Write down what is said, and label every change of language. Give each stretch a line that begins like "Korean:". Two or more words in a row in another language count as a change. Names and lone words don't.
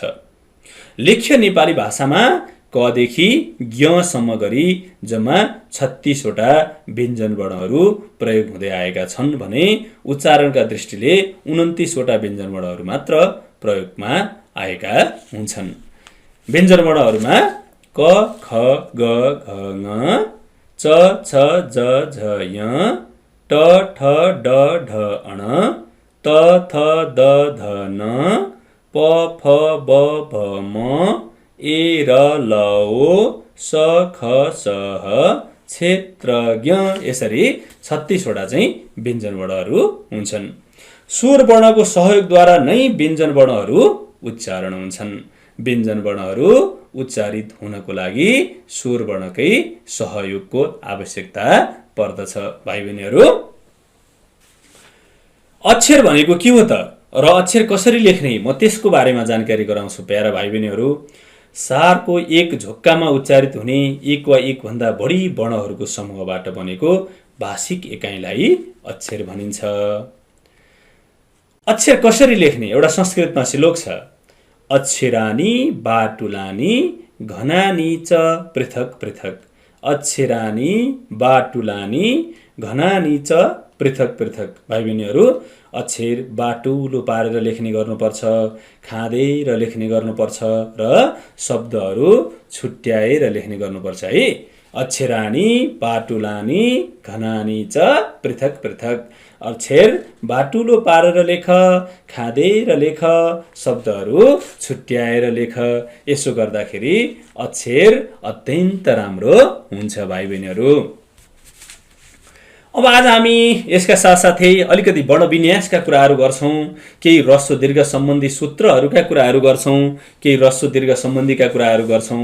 Nepali: लेख्य नेपाली भाषामा कदेखि ज्ञसम्म गरी जम्मा 36 वटा व्यञ्जन वर्णहरू प्रयोग हुँदै आएका छन् भने उच्चारणका दृष्टिले 29 वटा व्यञ्जन वर्णहरू मात्र प्रयोगमा आएका हुन्छन्। व्यञ्जन वर्णहरूमा क, ख, ग, घ, ङ, च, छ, ज, झ, य, ट, ठ, ड, ढ, अण, त, थ, द, ध, न, प, फ, ब, भ, म, ए, र, ल, ओ, स, ख, स, ह, क्षेत्रज्ञ। यसरी 36 वटा चाहिँ व्यञ्जन वर्णहरू हुन्छन्। स्वर वर्णको सहयोगद्वारा नै व्यञ्जन वर्णहरू उच्चारण हुन्छन्। व्यञ्जन वर्णहरू उच्चारित हुनको लागि स्वर वर्णकै सहयोगको आवश्यकता पर्दछ भाइ बहिनीहरू। अक्षर भनेको के हो त र अक्षर कसरी लेख्ने, म त्यसको बारेमा जानकारी गराउँछु प्यारा भाइ बहिनीहरू। सारको एक झोक्कामा उच्चारित हुने एक वा एक भन्दा बढी वर्णहरूको समूहबाट बनेको भाषिक एकाइलाई अक्षर भनिन्छ। अक्षर कसरी लेख्ने, एउटा संस्कृतमा श्लोक छ,
Sanskrit: अक्षरानी बाटुलानी घनानी च पृथक पृथक। अक्षरानी बाटुलानी घनानी च पृथक पृथक।
Nepali: भाइ बहिनीहरू, अक्षर बाटुलो पारेर लेख्ने गर्नुपर्छ, खाँदेर लेख्ने गर्नुपर्छ र शब्दहरू छुट्याएर लेख्ने गर्नुपर्छ है।
Sanskrit: अक्षराणी बाटुलानी घनानी च पृथक पृथक।
Nepali: अक्षर बाटुलो पारेर लेख, खाँदेर लेख, शब्दहरू छुट्याएर लेख। यसो गर्दाखेरि अक्षर अत्यन्त राम्रो हुन्छ भाइ बहिनीहरू। अब आज हामी यसका साथसाथै अलिकति बढ विन्यासका कुराहरू गर्छौँ, केही ह्रस्व दीर्घ सम्बन्धी सूत्रहरूका कुराहरू गर्छौँ, केही ह्रस्व दीर्घ सम्बन्धीका कुराहरू गर्छौँ।